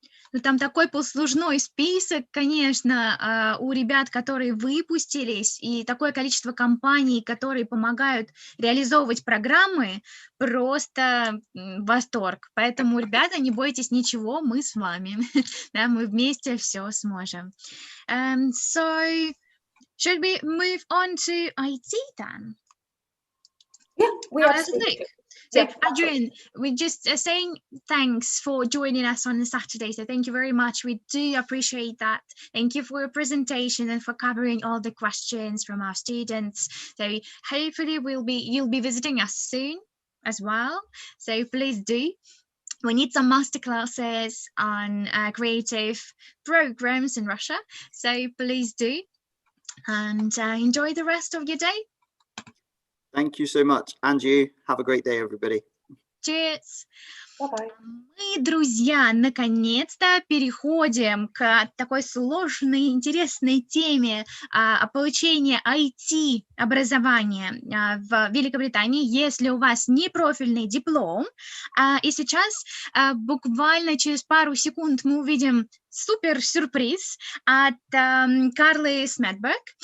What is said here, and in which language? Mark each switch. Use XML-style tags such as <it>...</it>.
<ru>Ну, там такой послужной список, конечно, у ребят, которые выпустились, и такое количество компаний, которые помогают реализовывать программы, просто восторг. Поэтому, ребята, не бойтесь ничего, мы с вами. Да, мы вместе все сможем.</ru> <en>So, should we move on to IT then? Yeah, we absolutely. So, Adrian, we're just saying thanks for joining us on the Saturday. So thank you very much. We do appreciate that. Thank you for your presentation and for covering all the questions from our students. So hopefully you'll be visiting us soon as well. So please do. We need some masterclasses on creative programs in Russia. So please do. And enjoy the rest of your day. Thank you so much. And you have a great day, everybody. Cheers. Bye-bye.</en> <ru>Мы, друзья, наконец-то переходим к такой сложной, интересной теме получения IT-образования в Великобритании, если у вас не профильный диплом. И сейчас буквально через пару секунд мы увидим супер-сюрприз от Карлы Смедберг.</ru>